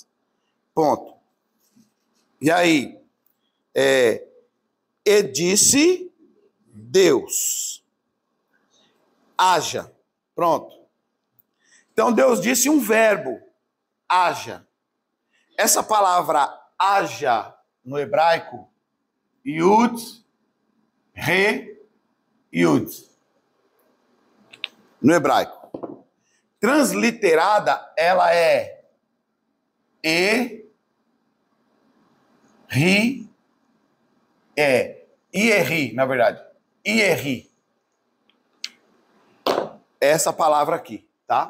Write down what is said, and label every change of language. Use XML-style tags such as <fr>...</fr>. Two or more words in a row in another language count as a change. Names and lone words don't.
<pt>Ponto. E aí, e disse Deus, haja. Pronto. Então Deus disse um verbo, haja. Essa palavra haja no hebraico,</pt> <he>יוד, הא, יוד.</he> <pt>No hebraico. Transliterada, ela é ri, ierri, na verdade. Ierri. Essa palavra aqui, tá?</pt>